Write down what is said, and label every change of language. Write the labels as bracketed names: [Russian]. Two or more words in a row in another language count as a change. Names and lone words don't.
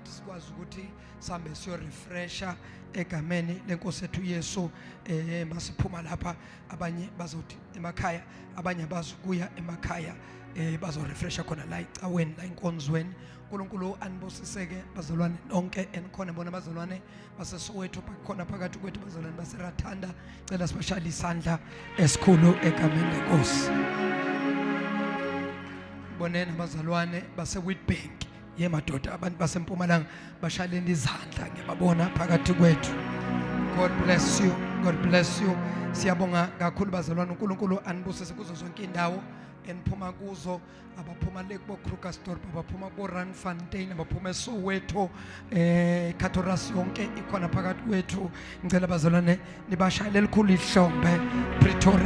[Zulu] sikwazi ukuthi sihambe siyo refresher egameni leNkosi ethu Yesu masiphuma lapha abanye bazothi emakhaya abanye bazokuya emakhaya bazo refresher khona la icaweni la inkonzweni uNkulunkulu anibosiseke bazalwane nonke enikhona bona bazalwane baseSoweto bakhona phakathi kwethu bazalwane baseRathanda cela sibashayile isandla esikhulu egameni leNkosi bonena bazalwane baseWitbank yemadoda abantu baseMpumalanga bashaleni izandla ngiyababona phakathi kwethu [English] God bless you [Zulu] siyabonga kakhulu bazalwane uNkulunkulu anibusise kuzo zonke indawo eniphuma kuzo abaphuma le kubo Krugersdorp abaphuma kubo Randfontein abaphuma eSoweto Katoras yonke ikhona phakathi kwethu ngicela bazalwane nibashayele elikhulu ihlombe Pretoria